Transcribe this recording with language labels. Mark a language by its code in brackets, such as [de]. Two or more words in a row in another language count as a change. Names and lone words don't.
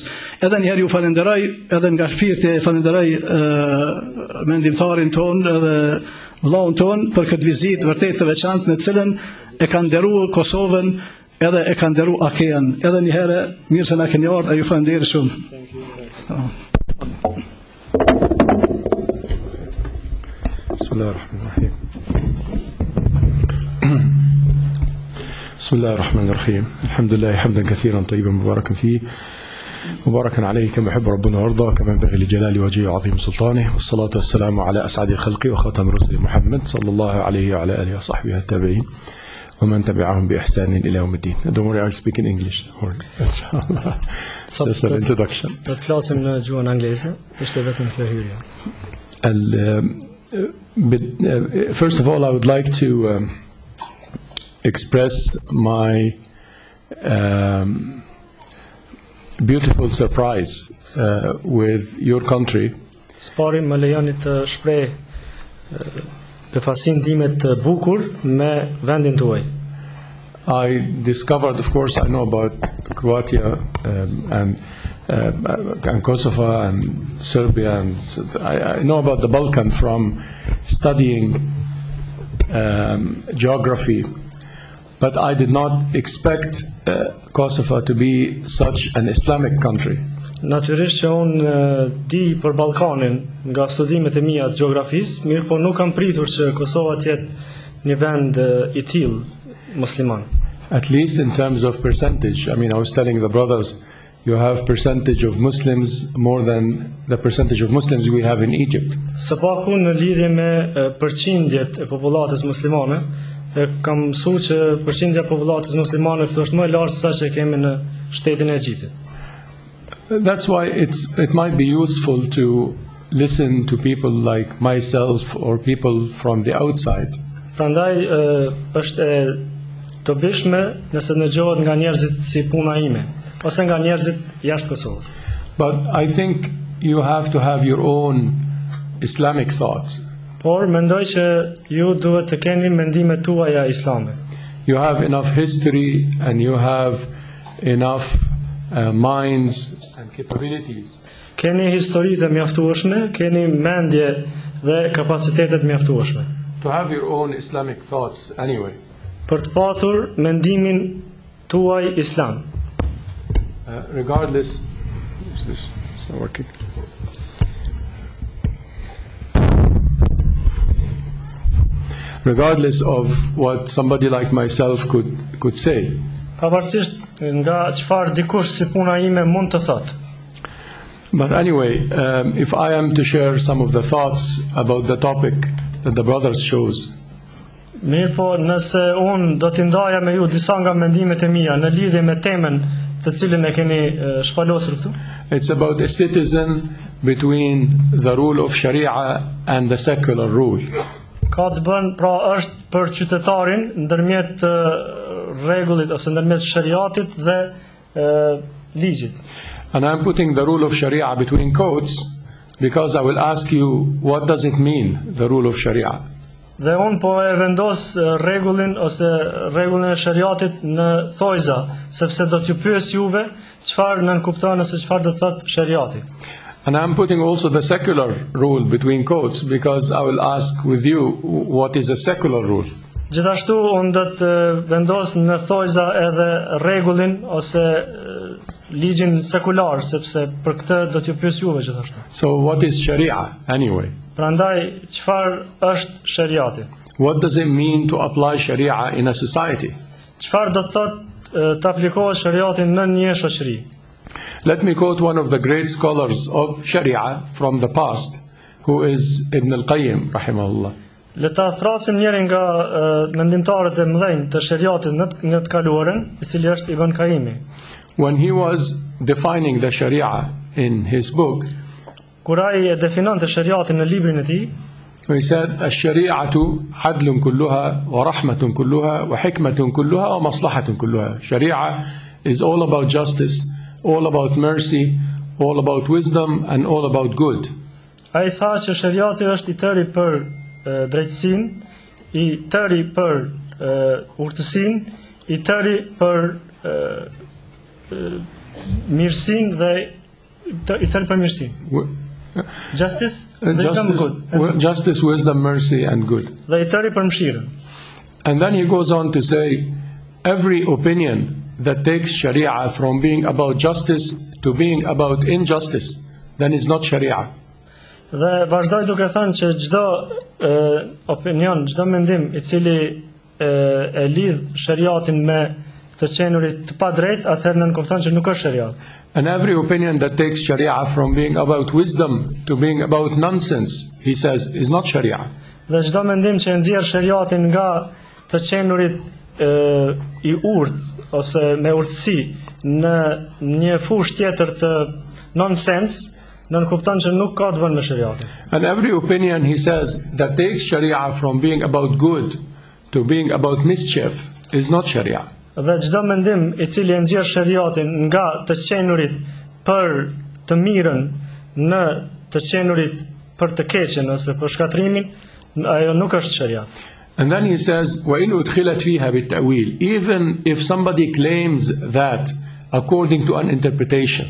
[sq] Edhe njëherë ju falenderoj, edhe nga shpirti falenderoj mendimtarin ton edhe vllaun ton për këtë vizitë vërtet të veçantë në cilën e kanë nderuar Kosovën edhe e ka nderu Akean, edhe një herë mirë se na keni ardhur, ju falenderoj shumë. [ar] Bismillahirrahmanirrahim. بسم الله الرحمن الرحيم الحمد لله حمدا كثيرا طيبا مباركا فيه مباركا عليه كما يحب ربنا ويرضى كما ينبغي لجلال وجهه وعظيم سلطانه والصلاة والسلام على أسعد الخلق وخاتم رسل محمد صلى الله عليه وعلى آله وصحبه التابعين ومن تبعهم بإحسان إلى يوم الدين. [en] Don't worry, I'll speak in English. It's just an introduction. [sq] Flasim në gjuhën angleze, është vetëm kjo hyrje. [en] First of all, I would like to express my beautiful surprise with your country. [sq] Spari më lejoni të shpreh befasin time të bukur me vendin tuaj. [en] I discovered, of course, I know about Croatia and Kosovo and Serbia, and I know about the Balkan from studying geography. But I did not expect Kosovo to be such an Islamic country. [sq] Natyrisht që unë di për Ballkanin nga studimet e mia të gjeografisë, mirë po nuk kam pritur që Kosova të jetë një vend I tillë musliman. [en] At least in terms of percentage. I mean, I was telling the brothers, you have percentage of Muslims more than the percentage of Muslims we have in Egypt. [sq] Së paku në lidhje me përqindjet e popullatës muslimane, kam mësuar që përqindja e popullatës muslimane është më e lartë se sa që kemi në shtetin e Egjiptit. [en] That's why it might be useful to listen to people like myself or people from the outside. [sq] Prandaj është e dobishme nëse dëgjohet nga njerëzit si puna ime ose nga njerëzit jashtë Kosovës. [en] But I think you have to have your own Islamic thoughts. [sq] Por mendoj që ju duhet të keni mendimet tuaja islame. [en] You have enough history and you have enough minds and capabilities. [sq] Keni histori të mjaftueshme, keni mendje dhe kapacitetet mjaftueshme. [en] To have your own Islamic thoughts anyway. [sq] Për të patur mendimin tuaj islam. [en] Regardless, what's this? It's not working. Regardless of what somebody like myself could say. [sq] Pavarësisht nga çfarë dikush si puna ime mund të thotë. [en] But anyway, if I am to share some of the thoughts about the topic that the brothers chose. [sq] Mirë po, nëse unë do t'i ndaja me ju disa nga mendimet e mia në lidhje me temën të cilën e keni shpalosur këtu. [en] It's about a citizen between the rule of Sharia and the secular rule. [sq] Ka të bën, pra është për qytetarin ndërmjet rregullit ose ndërmjet shariatit dhe ligjit. [en] And I'm putting the rule of Sharia between quotes because I will ask you, what does it mean, the rule of Sharia? [sq] Dhe unë po e vendos rregullin ose rregullin e shariatit në thojza, sepse do t'ju pyes juve çfarë nënkupton ose çfarë do të thotë shariati. [en] And I'm putting also the secular rule between quotes because I will ask with you, what is a secular rule? [sq] Gjithashtu unë do të vendos në thojza edhe rregullin ose ligjin sekular, sepse për këtë do t'ju pyes juve gjithashtu. [en] So what is Sharia anyway? [sq] Prandaj çfarë është shariati? [en] What does it mean to apply Sharia in a society? [sq] Çfarë do të thotë të aplikohet shariati në një shoqëri? [en] Let me quote one of the great scholars of Sharia from the past, who is Ibn al-Qayyim, rahimahullah. [sq] Le ta thrasim njërin nga mendimtarët e mëdhenj të shariatit në të kaluarën, I cili është Ibn Qayyimi. [en] When he was defining the Sharia in his book, [sq] kur ai e definonte shariatin në librin e tij, [en] he said, [ar] "الشريعة عدل كلها ورحمة كلها وحكمة كلها ومصلحة كلها." [en] Sharia is all about justice, all about mercy, all about wisdom, and all about good. [sq] Ai tha që shariati është I tëri për drejtësinë, I tëri për urtësinë, I tëri për mirësinë dhe I tëri për mirësinë. [en] Justice, justice, wisdom, mercy, and good. [sq] Dhe I tëri për mëshirën. [en] And then he goes on to say, every opinion that takes Sharia from being about justice to being about injustice, then it's not Sharia. [sq] Dhe vazhdoj duke thënë që çdo opinion, çdo mendim I cili e lidh shariatin me të qenurit të padrejt, atëherë nën kupton që nuk është shariat. [en] And every opinion that takes Sharia from being about wisdom to being about nonsense, he says, is not Sharia. [sq] Dhe çdo mendim që e nxjerr shariatin nga të qenurit I urtë ose me urtësi në një fushë tjetër të nonsens, nën kupton që nuk ka të bënë me shariatin. [en] And every opinion, he says, that takes Sharia from being about good to being about mischief is not Sharia. [sq] Dhe çdo mendim I cili e nxjerr shariatin nga të qenurit për të mirën në të qenurit për të keqen ose për shkatrimin, ajo nuk është sharia. [en] And then he says, [ar] وَإِنْ أُدْخِلَتْ فِيهَا بِالتَّأْوِيلِ, [en] even if somebody claims that according to an interpretation.